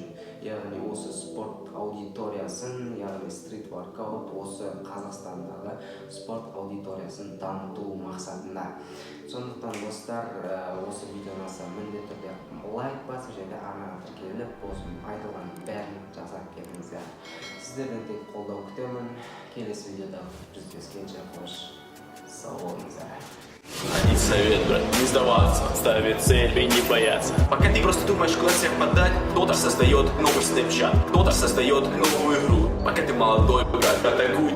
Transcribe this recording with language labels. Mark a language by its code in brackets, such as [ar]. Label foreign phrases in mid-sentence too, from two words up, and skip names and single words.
[kk] Яғни осы спорт аудиториясын, яғни [en] street workout, [kk] осы Қазақстандағы спорт аудиториясын дамыту мақсатында. Сондықтан, достар, осы видео ұнаса міндетті түрде лайк басып, және арнаға тіркеліп, осы айтылған бәрін жасап кетіңіздер. Сіздерден тек қолдау күтемін. Келесі видеода жүздескенше қош. Сау болыңыздар. [ru] Один совет, брат, не сдаваться, ставить цель и не бояться. Пока ты просто думаешь, куда себя подать, кто-то создает новый снэпчат, кто-то создает новую игру. Пока ты молодой, брат,